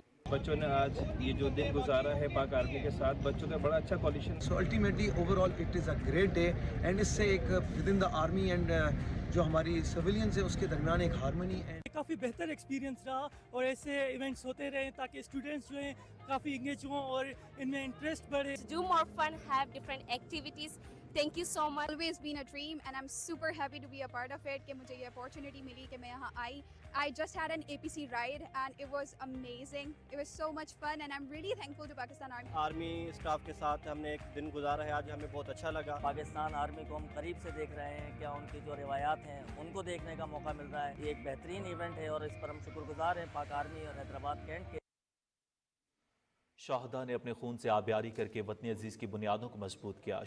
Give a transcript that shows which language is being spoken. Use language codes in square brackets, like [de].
[hi] बच्चों ने आज ये जो दिन गुजारा है पाक आर्मी के साथ, बच्चों का बड़ा अच्छा collision. [en] so ultimately overall it is a great day and इससे एक with in the army and [hi] जो हमारी सिविलियंस है उसके दरमियान एक हारमोनी [en] and [hi] काफ़ी बेहतर एक्सपीरियंस रहा और ऐसे इवेंट्स होते रहें ताकि स्टूडेंट्स जो हैं काफ़ी इंगेज हों और इनमें इंटरेस्ट बढ़े। [en] Do more fun, have different activities. Thank you so much. Always been a dream and I'm super happy to be a part of it [hi] कि मुझे ये opportunity मिली कि मैं यहाँ आई। [en] I just had an APC ride and it was amazing. It was so much fun and I'm really thankful to Pakistan Army. [hi] Army staff के साथ हमने एक दिन गुजारा है आज, हमें बहुत अच्छा लगा। पाकिस्तान आर्मी को हम करीब से देख रहे हैं, क्या उनकी जो रिवायात हैं उनको देखने का मौका मिल रहा है। ये एक बेहतरीन इवेंट है और इस पर हम शुक्रगुजार हैं पाक आर्मी और हैदराबाद कैंट के। शहादा ने अपने खून से आबियारी करके वतन अजीज की बुनियादों को मजबूत किया।